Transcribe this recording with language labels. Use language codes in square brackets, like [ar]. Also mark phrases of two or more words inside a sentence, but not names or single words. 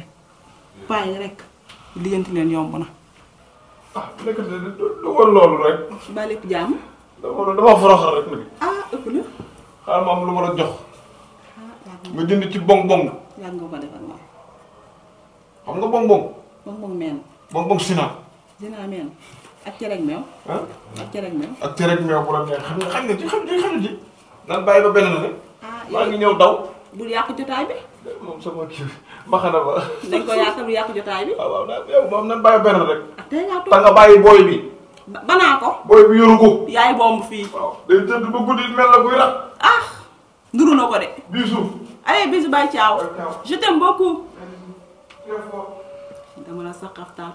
[wo] bàyyi rek lijjanti leen yomb na. ah nekk na du woon loolu rek. ba lépp jàmm. dama foroxal rek nag. ah ëpp na. xaaral ma am lu ma la jox. ah nga jënd ci bong bong. yàgg nga ko defal ma. xam nga bong bong. bong meen. bong bong sina. dinaa meen. ak cereeg meew. ah ak cereeg meew. ak cereeg meew bu la neex xam nga ci. nan bàyyi ba benn la rek. ah maa ngi ñëw daw. bul yàq jotaay bi. moom sama kii mbaxana ba. dañ ko yàqal bu yàq jotaay bi. waaw waaw yow moom nan bàyyi benn rek. ah tey ngaa te toog nga bàyyi booy bi. banaa ko. booy bi yoru ko. yaay bomb fii. waaw day tëdd ba guddi mel na kuy rat. ah nduru na ko de. bii suuf. [fr] allez bisous bye ciao. Bye, ciao. je t'aime beaucoup. [wo] dama la sa xaftaan.